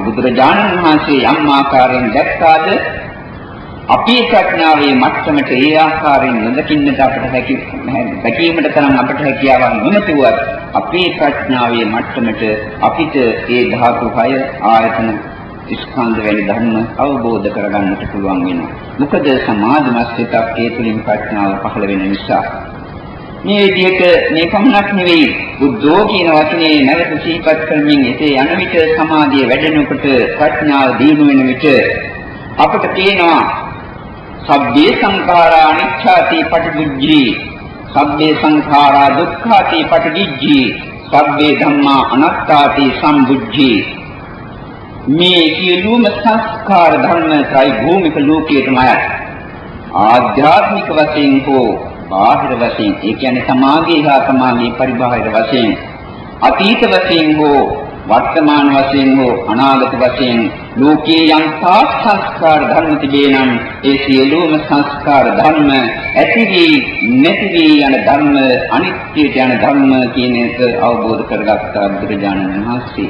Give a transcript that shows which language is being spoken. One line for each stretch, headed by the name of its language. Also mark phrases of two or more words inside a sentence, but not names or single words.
Sinhala: බුදුරජාණන් වහන්සේ යම් ආකාරයෙන් දැක්කාද අපේ ප්‍රඥාවේ මට්ටමට ඒ ආකාරයෙන් නොදකින්නට අපට හැකියීමට තරම් අපට හැකියාවක් නොමැතිවත් අපේ ප්‍රඥාවේ මට්ටමට අපිට ඒ ධාතු 6 ආයතන ස්කන්ධ වැනි ධර්ම අවබෝධ කරගන්නට පුළුවන් වෙනවා. මොකද සමාධිමත් සිතක් ඒ තුලින් ප්‍රඥාව පහළ වෙන නිසා. මේ විදිහට මේ පමණක් නෙවෙයි බුද්ධෝ කියන වචනේ නැවත සිහිපත් කරමින් එසේ යන විට සමාධිය වැඩෙනකොට ප්‍රඥාව දියුණු වෙන විට අපට තේනවා
Pali: සබ්බේ සංඛාරා අනිච්ඡාති පටිවිජ්ජී සබ්බේ සංඛාරා දුක්ඛාති පටිවිජ්ජී සබ්බේ ධම්මා අනාත්තාති සම්බුද්ධි.
Sinhala: මේ සියලුම සංස්කාර ධර්ම ත්‍රි භූමික ලෝකයේමයි ආධ්‍යාත්මික වශයෙන් හෝ බාහිර වශයෙන්, ඒ කියන්නේ සමාගයේ හා සමාගයේ පරිබාහිර වශයෙන්, අතීත වශයෙන් හෝ වර්තමාන වශයෙන් හෝ අනාගත වශයෙන් ලෝකයේ යම් සංස්කාර ධර්ම තිබේ නම් ඒ සියලුම සංස්කාර ධර්ම ඇති වී නැති වී යන ධර්ම, අනිත්‍යයට යන ධර්ම කියන එක අවබෝධ කරගත්තා බුදුරජාණන් වහන්සේ.